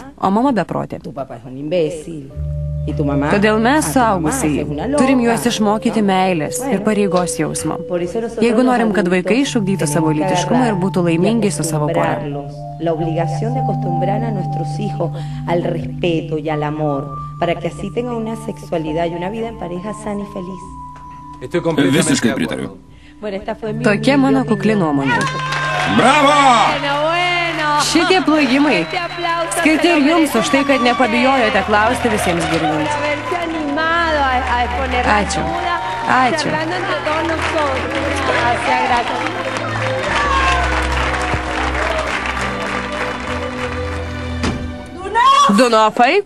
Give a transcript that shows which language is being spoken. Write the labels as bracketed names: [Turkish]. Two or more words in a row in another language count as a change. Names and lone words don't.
[Lithuanian] o mama beprotė. Todėl mes, suaugusiai, turim juos išmokyti meilės ir pareigos jausmo. Jeigu norim, kad vaikai išugdytų savo lytiškumą ir būtų laimingi su savo pora. [Spanish] La obligación de acostumbrar a nuestros hijos al respeto y al amor, para que así tengan una sexualidad y una vida en pareja sana y feliz. [Lithuanian] Visiškai pritariu. Tokia mano kukli nuomonė. Bravo! Šitie plojimai skirti ir jums už tai, kad nepabijojote klausti visiems girdint. Ačiū. Ačiū. Dunofai?